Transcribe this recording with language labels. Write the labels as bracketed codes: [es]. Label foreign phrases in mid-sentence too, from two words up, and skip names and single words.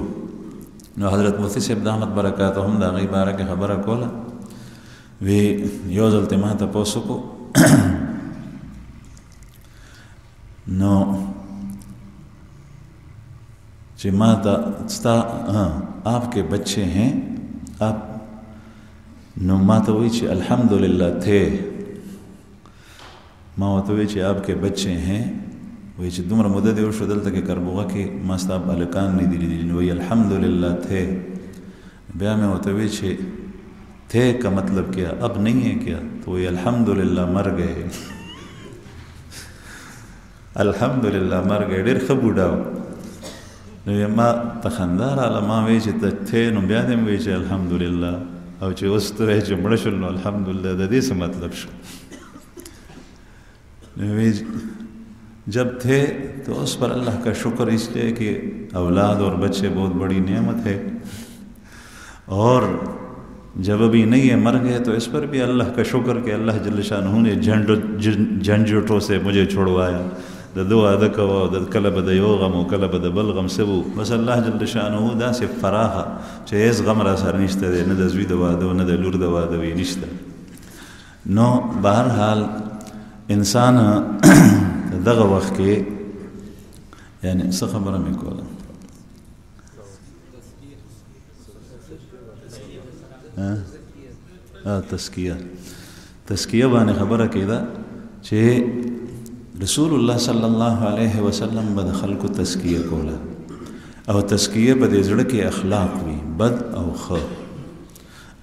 [ps] نو حضرت مفتی صاحب دامت برکاتهم د هغې باره کې خبره کوله، وی یو ځل ته ما تپوس وکړو نو چې ما ته ستا [ur] آپ کے بچے ہیں آپ، [ps] نو ما ته وایي چې الحمدلله تھے، ما ورته وایي چې [ur] آپ کے بچے ہیں، [ps] وایي چې دومره موده دې وشو دلته کې کربوغه کې ما ستا هلکان لیدلي دي، نو وایي الحمدلله تھے. بیا مې ورته وایي چې [ur] تھے کا مطلب کیا اب نہیں ہے کیا، تو وہی الحمدللہ مر گئے، الحمدللہ مر گئے. [ps] ډېر ښه بوډا و. نو ما ته خندا راغله، ما وایي چې [ur] ته تھے، [ps] نو بیا دې مې وایي چې الحمدللہ، او چې اوس ته وایي چې مړه شول نو الحمدللہ، د دې څه مطلب شو؟ نو وایي [ur] جب تھے تو اس پر اللہ کا شکر، اس لیے کہ اولاد اور بچے بہت بڑی نعمت ہے، اور جب ابھی نہیں ہے مر گئے تو اس پر بھی اللہ کا شکر کہ اللہ جل شانہ نے جھنجھٹوں سے مجھے چھڑوایا، [ps] د دو واده کوه او د کله به د یو غم او کله به د بل غم څه و، بس الله جل شانه داسې فراخه چې هېڅ غم را سره نشته دی، نه د زوی د واده نه د لور د واده وي نشته. نو بهرحال انسان دغه وخت کې یعنی څه خبره مې کوله، تزکیه باندې خبره کېده چې رسول الله صلی الله علیه وسلم به د خلکو تزکیه کوله، او تزکیه به د زړه کې اخلاق وي، بد او ښه.